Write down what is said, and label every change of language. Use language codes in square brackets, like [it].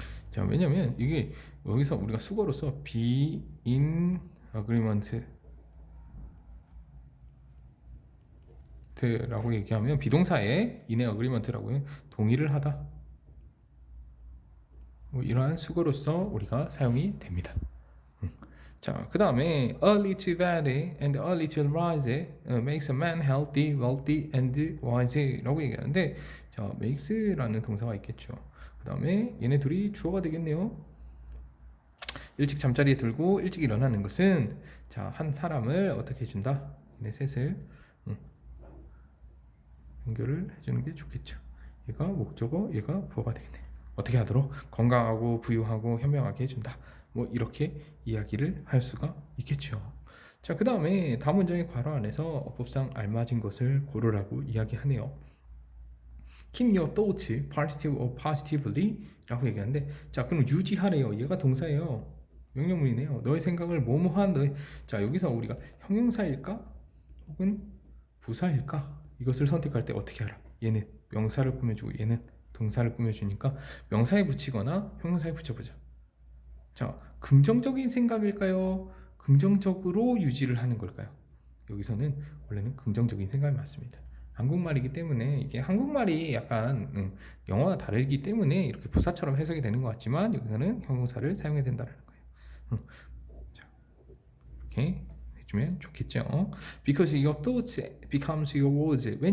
[ko] 자, 왜냐면 이게 여기서 우리가 수거로서 [en] be in agreement [ko] 라고 얘기하면 비동사에 in의 agreement라고 해 동의를 하다, 뭐 이러한 수거로서 우리가 사용이 됩니다. [en] 자, 그 다음에 early to bed and early to rise makes a man healthy, wealthy and wise [ko] 라고 얘기하는데, 자, makes라는 동사가 있겠죠. 그 다음에 얘네 둘이 주어가 되겠네요. 일찍 잠자리에 들고 일찍 일어나는 것은, 자, 한 사람을 어떻게 해준다? 얘네 셋을 연결을 해주는 게 좋겠죠. 얘가 목적어, 얘가 부어가 되겠네. 어떻게 하도록? 건강하고 부유하고 현명하게 해준다. 뭐 이렇게 이야기를 할 수가 있겠죠. 자, 그 다음에 다음 문장의 괄호 안에서 어법상 알맞은 것을 고르라고 이야기하네요. [en] Keep your thoughts positive or positively [ko] 라고 얘기하는데, 자, 그럼 유지하래요. 얘가 동사예요. 명령문이네요. 너의 생각을 뭐뭐한 너의, 자, 여기서 우리가 형용사일까 혹은 부사일까, 이것을 선택할 때 어떻게 알아? 얘는 명사를 꾸며주고 얘는 동사를 꾸며주니까 명사에 붙이거나 형용사에 붙여보자. 자, 긍정적인 생각일까요? 긍정적으로 유지를 하는 걸까요? 여기서는 원래는 긍정적인 생각이 맞습니다. 한국말이기 때문에 이게 한국말이 약간 영어와 다르기 때문에 이렇게 부사처럼 해석이 되는 것 같지만 여기서는 형용사를 사용해야 된다는 거예요. 자, 이렇게 해주면 좋겠죠. [en] Because your thoughts becomes your words.